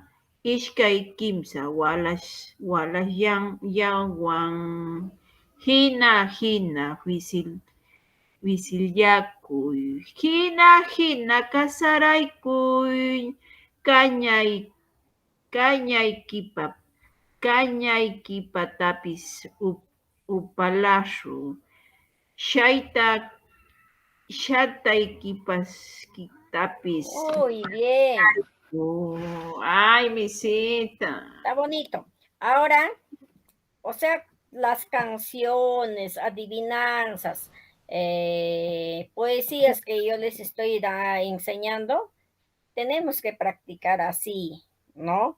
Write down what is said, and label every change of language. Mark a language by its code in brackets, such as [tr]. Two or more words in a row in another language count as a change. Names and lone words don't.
[qu] Ishkay kimsa yawan hina wisilyakuy hina kasaraykuy kañaykipatapis upalashu shataykipaskitapis. [es] Muy bien. Ay, mi cita. Está bonito. Ahora, o sea, las canciones, adivinanzas, poesías que yo les estoy enseñando, tenemos que practicar así, ¿no?